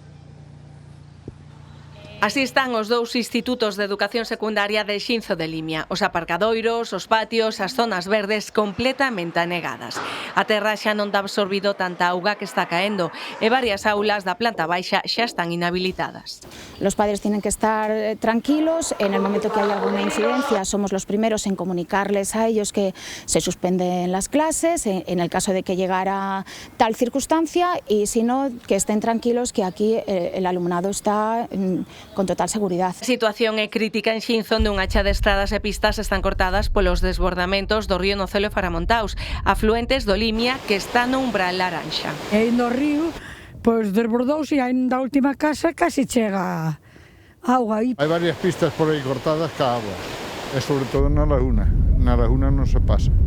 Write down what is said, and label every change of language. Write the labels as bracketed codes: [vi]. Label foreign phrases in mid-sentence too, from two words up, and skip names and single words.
[gl] Así están os dous institutos de educación secundaria de Xinzo de Limia. Os aparcadoiros, os patios, as zonas verdes completamente anegadas. A terra xa non dá absorbido tanta auga que está caendo e varias aulas da planta baixa xa están inhabilitadas. [es] Los padres tienen que estar tranquilos. En el momento que hay alguna incidencia somos los primeros en comunicarles a ellos que se suspenden las clases en el caso de que llegara tal circunstancia, y si no, que estén tranquilos que aquí el alumnado está con total seguridad. [gl] A situación é crítica en Xinzo, onde unha cha de estradas e pistas están cortadas polos desbordamentos do río Nocelo e Faramontaus, afluentes do Limia que está no umbral laranxa. E no río, pois desbordouse, e da última casa casi chega auga aí. Hai varias pistas por aí cortadas ca agua, e sobre todo na laguna non se pasa.